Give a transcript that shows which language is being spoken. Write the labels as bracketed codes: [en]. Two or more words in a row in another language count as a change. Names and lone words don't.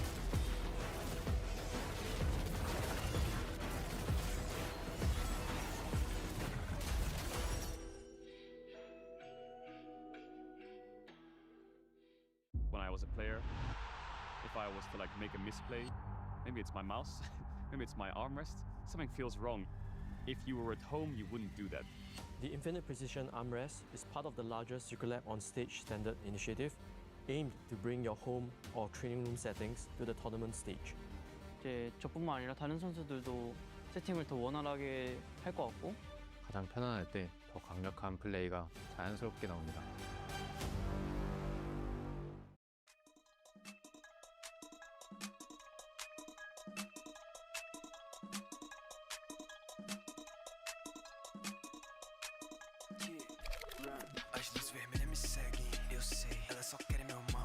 [en] When I was a player, if I was to like make a misplay, maybe it's my mouse, maybe it's my armrest, something feels wrong. If you were at home, you wouldn't do that. The Infinite Precision Armrest is part of the larger Circle Lab on Stage standard initiative. aimed to bring your home or training room settings to the tournament stage. [ko] 이제 저뿐만 아니라 다른 선수들도 세팅을 더 원활하게 할 것 같고 가장 편안할 때 더 강력한 플레이가 자연스럽게 나옵니다. [pt] As luzes vermelhas me seguem, eu sei, elas só querem meu mal.